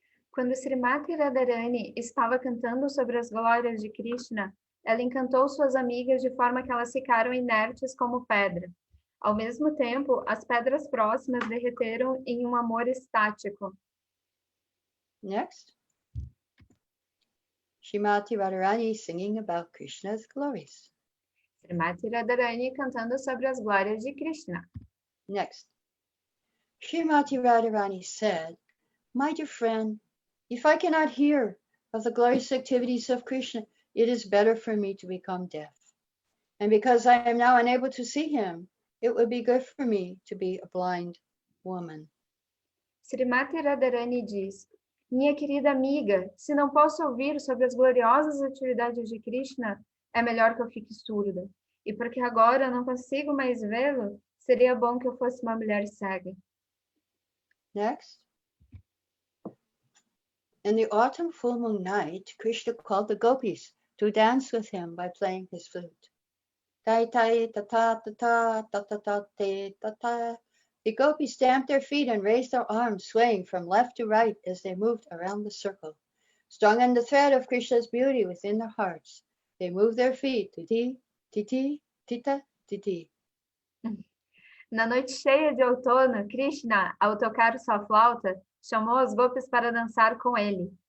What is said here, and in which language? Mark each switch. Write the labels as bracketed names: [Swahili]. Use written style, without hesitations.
[Portuguese] Quando Śrīmatī Rādhārāṇī estava cantando sobre as glórias de Krishna, ela encantou suas amigas de forma que elas ficaram inertes como pedra. Ao mesmo tempo, as pedras próximas derreteram em um amor estático. [English] Next. Śrīmatī Rādhārāṇī singing about Krishna's glories. [Portuguese] Śrīmatī Rādhārāṇī cantando sobre as glórias de Krishna. [English] Next. Śrīmatī Rādhārāṇī said, My dear friend, if I cannot hear of the glorious activities of Krishna, it is better for me to become deaf. And because I am now unable to see him, it would be good for me to be a blind woman. [Portuguese] Śrīmatī Rādhārāṇī diz: Minha querida amiga, se não posso ouvir sobre as gloriosas atividades de Krishna, é melhor que eu fique surda. E porque agora eu não consigo mais vê-lo, seria bom que eu fosse uma mulher cega. [English] Next. In the autumn full moon night, Krishna called the gopis to dance with him by playing his flute. Tai tai ta ta ta ta ta ta ta te ta ta. The gopis stamped their feet and raised their arms, swaying from left to right as they moved around the circle. Strung on the thread of Krishna's beauty within their hearts, they moved their feet titi, titi, tita, titi. [Portuguese] Na noite cheia de outono, Krishna, ao tocar sua flauta, chamou os gopis para dançar com ele.